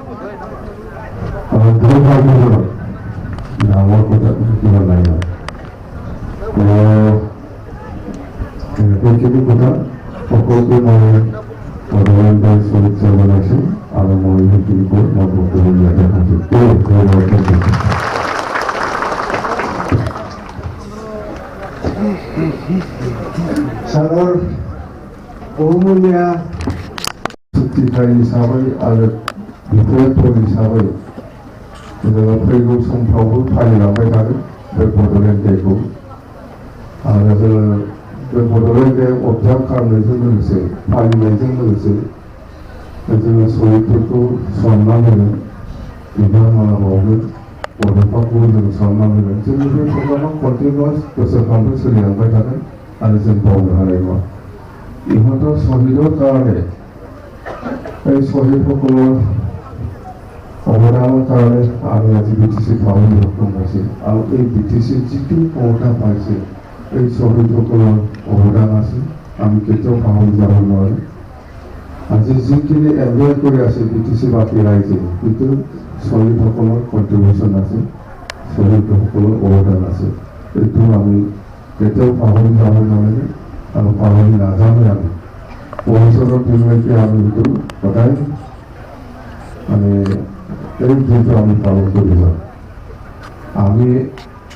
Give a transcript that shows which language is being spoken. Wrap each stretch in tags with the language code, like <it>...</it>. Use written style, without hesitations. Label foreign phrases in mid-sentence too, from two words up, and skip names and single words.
<as>দুৰ্ভাগ্যজনক ডাঙৰ কথা শিকিব লাগে এইখিনি কথা সকলোকে মই অভিনন্দন শুভেচ্ছা জনাইছোঁ আৰু মই সেইখিনি কৈ মই বক্তব্য দিয়াতে সাজু</as> <brx>सागर बहुमूल्य चुक्तिकारि हिसाबै आरो बिथोनफोर हिसाबै जोङो फैगौ समफ्रावबो फालिलांबाय थागोन बे बड'लेण्ड डेखौ आरो जोङो बे बड'लेण्ड डे अबजार्भ खालामनायजों लोगोसे फालिनायजों लोगोसे जोङो शहीदफोरखौ सनमान होगोन बिथांमोना बावगोन बड'फाखौबो जों सनमान होगोन जोंनि बे प्रग्रामा कन्टिनिउआस बोसोरफ्रामबो सोलिलांबाय थागोन आरो जों बावनो हानाय नङा</brx> <as>ইহঁতৰ শ্বহীদৰ কাৰণে এই শহীদসকলৰ অৱদানৰ কাৰণে আমি আজি বিটিচি পাবলৈ সক্ষম হৈছিল আৰু এই বিটিচিৰ যিটো ক্ষমতা পাইছে এই শহীদসকলৰ অৱদান আছে আমি কেতিয়াও পাহৰি যাব নোৱাৰোঁ আজি যিখিনি এনজয় কৰি আছে বিটিচি বাকী ৰাইজে কিন্তু শহীদসকলৰ কণ্ট্ৰিবিউশ্যন আছে শহীদসকলৰ অৱদান আছে এইটো আমি কেতিয়াও পাহৰি যাব নালাগে আৰু পাহৰি নাযামেই আমি ভৱিষ্যতৰ দিনলৈকে আমি সেইটো সদায় মানে এই দিনটো আমি পালন কৰি যাওঁ আমি</as>